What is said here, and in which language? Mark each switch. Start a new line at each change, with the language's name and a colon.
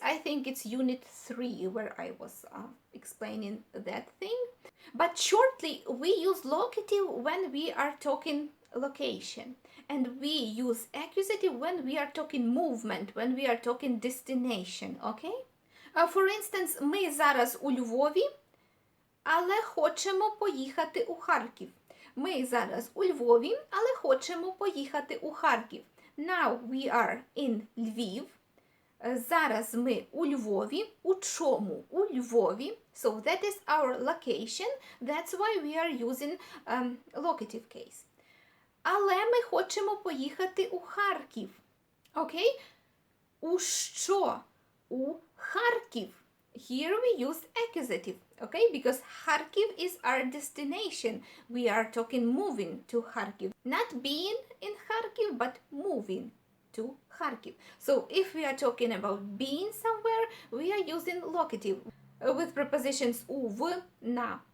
English: I think it's unit 3 where I was explaining that thing. But shortly, we use locative when we are talking location. And we use accusative when we are talking movement, when we are talking destination, okay? For instance,
Ukrainian: ми зараз у Львові, але хочемо поїхати у Харків. Ми зараз у Львові, але хочемо поїхати у Харків.
English: Now we are in Lviv.
Ukrainian: Зараз ми у Львові. У чому? У Львові.
English: So that is our location. That's why we are using locative case.
Ukrainian: Але ми хочемо поїхати у Харків. Окей? У що? У Харків.
English: Here we use accusative, okay? Because Kharkiv is our destination. We are talking moving to Kharkiv. Not being in Kharkiv, but moving to Kharkiv. So if we are talking about being somewhere, we are using locative with prepositions u, v, na.